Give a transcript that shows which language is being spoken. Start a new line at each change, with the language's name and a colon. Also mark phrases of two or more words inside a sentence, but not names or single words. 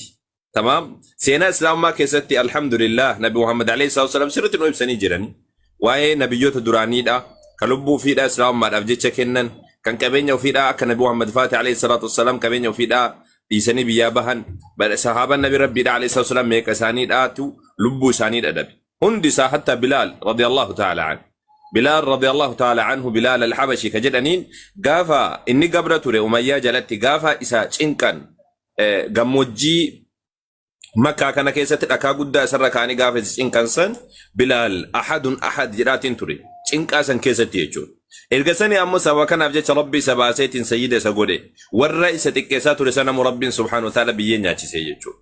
Oromo: Tamam seenaa islaamummaa keessatti alhamdulillah nabi Muhammad
Arabic: عليه سلم
Oromo: sirriitti nu ibsanii jirani waa'ee nabiyyoota duraaniidha kan lubbuu ofiidhaa islaamummaadhaaf jecha kennan kan qabeenya ofiidhaa akka nabi Muhammad faati
Arabic: عليه سلم
Oromo: qabeenya ofiidhaa dhiisanii biyyaa bahan sahaaban nabi rabbiidha
Arabic: عليه سلم
Oromo: meeqa isaaniidhaatu lubbuu isaanii dhadhabe hundi isaa hatta Bilaal
Arabic: رضي الله تعالى عنه
Oromo: Bilaal
Arabic: رضي الله تعالى عنه
Oromo: Bilaal al-Habashi kajedhaniin gaafa inni gabra ture Umayyaa jalatti gaafa isa cinqan gammoojjii Makkaa kana keessatti dhakaa guddaa isarra kaanii gaafa isa cinqan san Bilaal
Arabic: أحد أحد
Oromo: jedhaatiin ture cinqaa san keessatti jechuudha. Erga sanii ammoo sababa kanaaf jecha rabbi isa baaseetiin sayyida isa godhe warra isa xiqqeessaa ture sanamu rabbiin
Arabic: سبحانه وتعالى
Oromo: biyyee nyaachisee jechuudha.